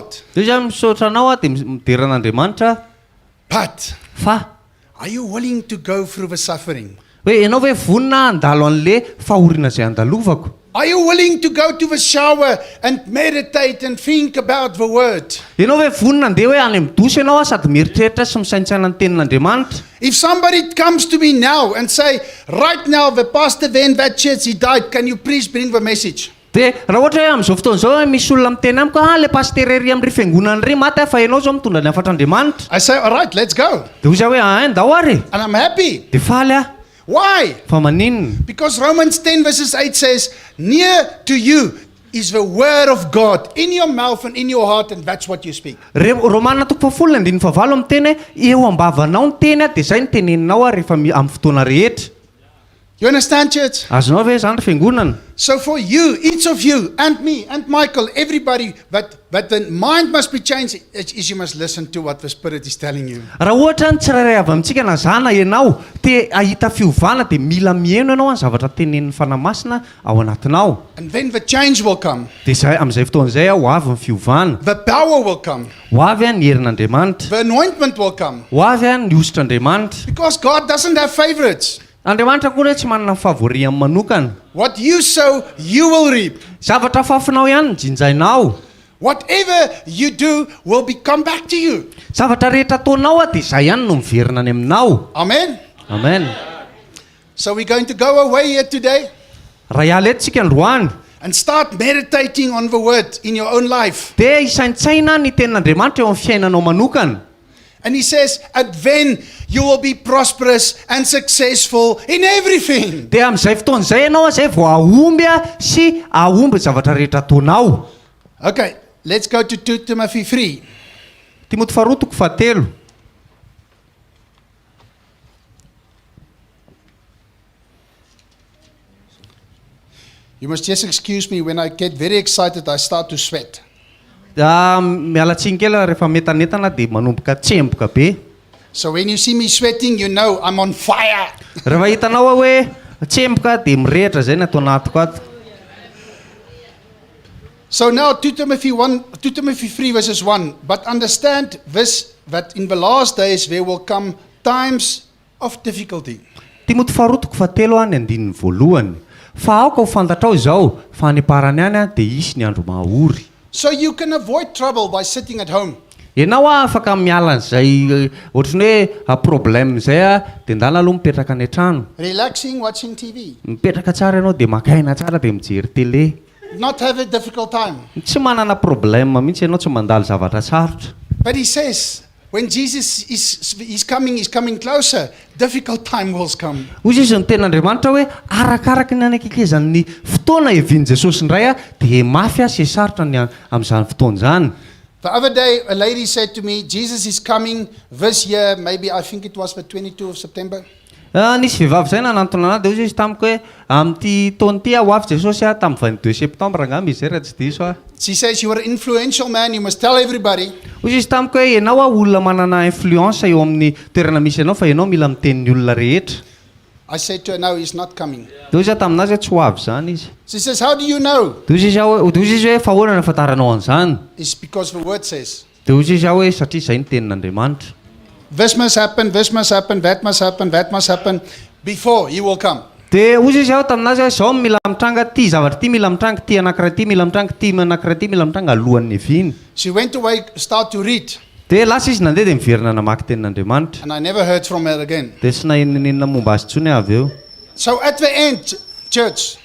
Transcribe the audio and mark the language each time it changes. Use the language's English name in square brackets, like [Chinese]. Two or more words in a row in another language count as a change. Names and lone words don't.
[Malagasy] Dia ozy misaotra anao dia midera an'Andriamanitra. [English] But [Malagasy] Fa [English] are you willing to go through the suffering? [Malagasy] hoe ianao hoe vonina andalo an'le fahoriana zay andalovako. [English] Are you willing to go to the shower and meditate and think about the word? [Malagasy] Ianao hoe vonina andeha hoe any amin'ny doso ianao sady mieritreritra sy misaintsaina ny tenin'Andriamanitra. [English] If somebody comes to me now and say, "Right now the pastor there in that church, he died, can you please bring the message?" [Malagasy] Dia raha ohatra hoe amin'izao fotoana izao misy olona miteny amiko le paster ery amin'ny fiangonana ry maty fa ianao zao mitondra ny afatr'Andriamanitra. [English] I say, "All right, let's go." [Malagasy] Dia ozy hoe ndao ary. [English] And I'm happy. [Malagasy] Dia faly [English] Why? [Malagasy] fa maninona? [English] Because Romans 10 verses 8 says, "Near to you is the word of God in your mouth and in your heart, and that's what you speak." [Malagasy] Romana 10:7 miteny eo ambavanao ny teny dia zay ny teneninao rehefa amin'ny fotoana rehetra. [English] You understand, church? [Malagasy] Azonao ve zany ry fiangonana? [English] So for you, each of you, and me, and Michael, everybody, but the mind must be changed, is you must listen to what the Spirit is telling you. [Malagasy] Raha ohatra ny tsirairay avy amintsika na zana ianao te ahita fiovana dia mila mihaino ianao ny zavatra tenenin'ny fanahy masina ao anatinao. [English] And then the change will come. [Malagasy] Dia zay amin'izay fotoana izay ho avy ny fiovana. [English] The power will come. [Malagasy] Ho avy ny herin'Andriamanitra. [English] The anointment will come. [Malagasy] Ho avy ny osotr'Andriamanitra. [English] Because God doesn't have favorites. [Malagasy] Andriamanitra koa tsy manana favori amin'ny manokana. [English] What you sow, you will reap. [Malagasy] Zavatra fafinao ihany ny jinjainao. [English] Whatever you do will come back to you. [Malagasy] Zavatra rehetra ataonao dia izay ihany no miverina any aminao. Amen. Amen. [English] So we're going to go away here today [Malagasy] Raha iala eto tsika androany [English] and start meditating on the word in your own life. [Malagasy] dia isaintsaina ny tenin'Andriamanitra eo amin'ny fiainanao manokana. [English] And he says, and then you will be prosperous and successful in everything. [Malagasy] Dia amin'izay fotoan'izay ianao izay vao ahomby sy ahomby zavatra rehetra ataonao. [English] Okay, let's go to 2 Timothy 3. [Malagasy] Timoty faharoa toko fahatelo. [English] You must just excuse me, when I get very excited, I start to sweat. [Malagasy] Miala tsiny kely rehefa metanetana dia manomboka tsemboka be. [English] So when you see me sweating, you know I'm on fire. [Malagasy] Rehefa hitanao hoe tsemboka dia mirehitra izay ny atao anatiko ato. [English] So now 2 Timothy 3 verses 1. But understand this, that in the last days there will come times of difficulty. [Malagasy] Timoty faharoa toko fahatelo ny andininy voalohany. Fa aoka ho fantatrao izao fa any parany any dia isy ny andro mahaory. [English] So you can avoid trouble by sitting at home. [Malagasy] Ianao afaka miala an'izay ohatrany hoe problème izay dia ndala aloha mipetraka any an-trano. [English] Relaxing, watching TV. [Malagasy] Mipetraka tsara ianao dia makaina tsara dia mijery télé. [English] Not have a difficult time. [Malagasy] Tsy manana problème mihitsy ianao tsy mandalo zavatra sarotra. [English] But he says, when Jesus is coming closer, difficult time will come. [Malagasy] Hoy izy ny tenin'Andriamanitra hoe arakaraka ny anakekezan'ny fotoana evian'i Jesosy indray dia mafy sy sarotra ny amin'izany fotoana izany. [English] The other day, a lady said to me, Jesus is coming this year, maybe I think it was the 22 of September. [Malagasy] Nisy vehivavy izay nanantona anahy dia hoy izy tamiko hoe amin'ity taona ity ho avy Jesosy tamin'ny 22 septembre angamba izy raha tsy diso ah. [English] She says, you are an influential man, you must tell everybody. [Malagasy] Hoy izy tamiko hoe ianao olona manana influence eo amin'ny toerana misy ianao fa ianao mila miteny ny olona rehetra. [English] I said to her, no, he's not coming. [Malagasy] Dia hoy izy taminazy hoe tsy ho avy izany izy. [English] She says, how do you know? [Malagasy] Dia hoy izy hoe fa ahoana ny ahafantaranao an'izany? [English] It's because the word says. [Malagasy] Dia hoy izy hoe satria izay ny tenin'Andriamanitra. [English] This must happen, this must happen, that must happen, that must happen, before he will come. [Malagasy] Dia hoy izy taminazy hoe izao mila mitranga ty zavatra ty mila mitranga ty anankiray ty mila mitranga ty anankiray ty mila mitranga alohan'ny eviany. [English] She went away, start to read, [Malagasy] Dia lasa izy nandeha dia miverina namaky tenin'Andriamanitra. [English] and I never heard from her again. [Malagasy] Dia tsy naninina momba azy intsony avy eo. [English] So at the end, church,